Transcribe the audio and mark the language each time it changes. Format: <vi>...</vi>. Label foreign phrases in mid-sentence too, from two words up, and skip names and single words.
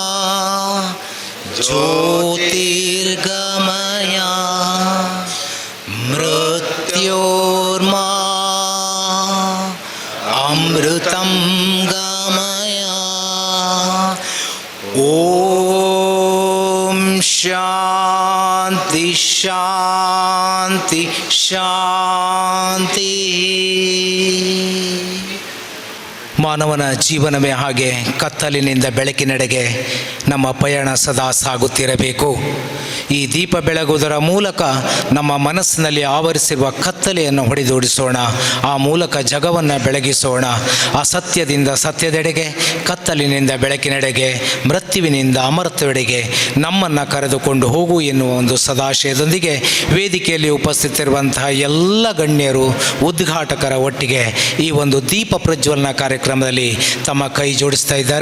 <sa>ज्योतिर्गमय मृत्योर्मा अमृतं गमय. ॐ शान्ति शान्ति शान्ति.</sa> <kn>ಮಾನವನ ಜೀವನವೇ ಹಾಗೆ ಕತ್ತಲಿನಿಂದ ಬೆಳಕಿನೆಡೆಗೆ ನಮ್ಮ ಪಯಣ ಸದಾ ಸಾಗುತ್ತಿರಬೇಕು. ಈ ದೀಪ ಬೆಳಗುವುದರ ಮೂಲಕ ನಮ್ಮ ಮನಸ್ಸಿನಲ್ಲಿ ಆವರಿಸಿರುವ ಕತ್ತಲೆಯನ್ನು ಹೊಡೆದೋಡಿಸೋಣ. ಆ ಮೂಲಕ ಜಗವನ್ನು ಬೆಳಗಿಸೋಣ. ಅಸತ್ಯದಿಂದ ಸತ್ಯದೆಡೆಗೆ, ಕತ್ತಲಿನಿಂದ ಬೆಳಕಿನೆಡೆಗೆ, ಮೃತ್ಯುವಿನಿಂದ ಅಮರತ್ವವೆಡೆಗೆ ನಮ್ಮನ್ನು ಕರೆದುಕೊಂಡು ಹೋಗು ಎನ್ನುವ ಒಂದು ಸದಾಶಯದೊಂದಿಗೆ ವೇದಿಕೆಯಲ್ಲಿ ಉಪಸ್ಥಿತರಿರುವಂತಹ ಎಲ್ಲ ಗಣ್ಯರು, ಉದ್ಘಾಟಕರ ಒಟ್ಟಿಗೆ ಈ ಒಂದು ದೀಪ ಪ್ರಜ್ವಲನ ಕಾರ್ಯಕ್ರಮದಲ್ಲಿ ತಮ್ಮ ಕೈ ಜೋಡಿಸ್ತಾ ಇದ್ದಾರೆ.</kn>